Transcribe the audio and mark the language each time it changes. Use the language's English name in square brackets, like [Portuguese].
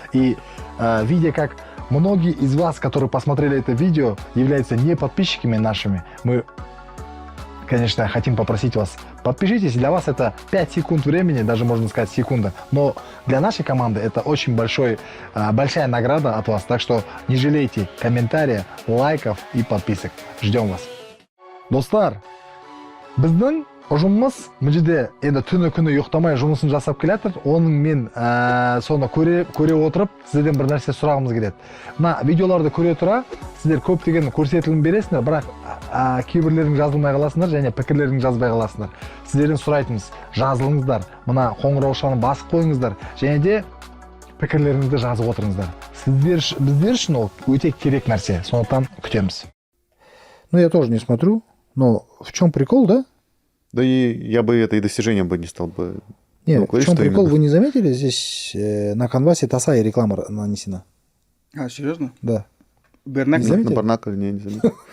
[Russian] И видя, как многие из вас, которые посмотрели это видео, являются не подписчиками нашими, мы, конечно, хотим попросить вас, подпишитесь. Для вас это 5 секунд времени, даже можно сказать секунда. Но для нашей команды это очень большая награда от вас. Так что не жалейте комментариев, лайков и подписок. Ждем вас. [Kazakh] Достар, біздің ұжымымыз мына жерде енді түні күні ұйықтамай жұмысын жасап келатыр. Оның мен соны көре отырып сіздерден бір нәрсе сұрағымыз келеді. Мына видеоларды көре тұра сіздер көптеген көрсетілім бересіңдер, бірақ кейбірлерің жазылмай қаласыңдар және пікірлерің жазбай қаласыңдар. Сіздерден сұрайтынымыз, жазылыңыздар, мына қоңыраушаны басып қойыңыздар және де пікірлеріңізді жазып отырыңыздар. Біздер үшін ол өте керек нәрсе. Сондықтан күтеміз. [Russian] Ну, я тоже не смотрю, но в чем прикол, да? Да и я бы это и достижением бы не стал бы. Нет, в чем прикол, вы не заметили? Здесь на канвасе Тасай реклама нанесена. А, серьезно? Да. Бернак? Не заметили? На Барнакле не заметил.